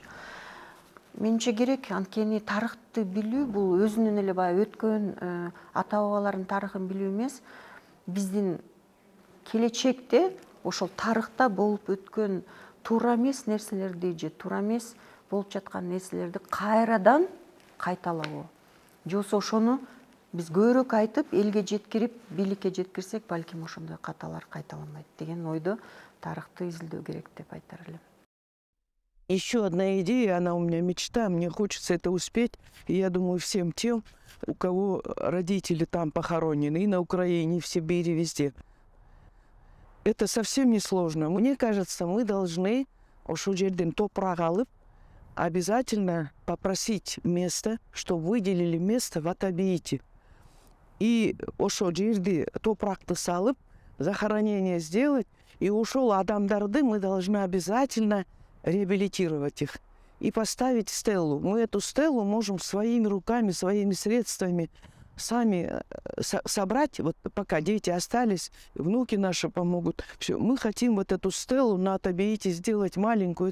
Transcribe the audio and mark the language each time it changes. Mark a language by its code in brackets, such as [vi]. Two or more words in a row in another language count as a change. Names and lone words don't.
[ky] Менимче керек, анткени тарыхты билүү бул өзүнүн эле баягы өткөн ата бабалардын тарыхын билүү эмес, биздин келечекте ошол тарыхта болуп өткөн туура эмес нерселерди же туура эмес болуп жаткан нерселерди кайрадан кайталабоо. Же болбосо ошону биз көбүрөөк айтып, элге жеткирип, бийликке жеткирсек, балким ошондой каталар кайталанбайт деген ойдо тарыхты изилдөө керек деп айтар элем. [ru] Еще одна идея, она у меня мечта, мне хочется это успеть. И я думаю, всем тем, у кого родители там похоронены, и на Украине, и в Сибири, везде. Это совсем не сложно. Мне кажется, мы должны [ky] ошол жерден топурак алып, [ru] обязательно попросить место, чтобы выделили место в Атабейте. [ky] И ошол жерди топуракты салып, [ru] захоронение сделать, и [ky] ошол адамдарды [ru] мы должны обязательно реабилитировать их и поставить стелу. Мы эту стелу можем своими руками, своими средствами сами собрать. Вот пока дети остались, внуки наши помогут. Все. Мы хотим вот эту стелу на Атабейте сделать маленькую.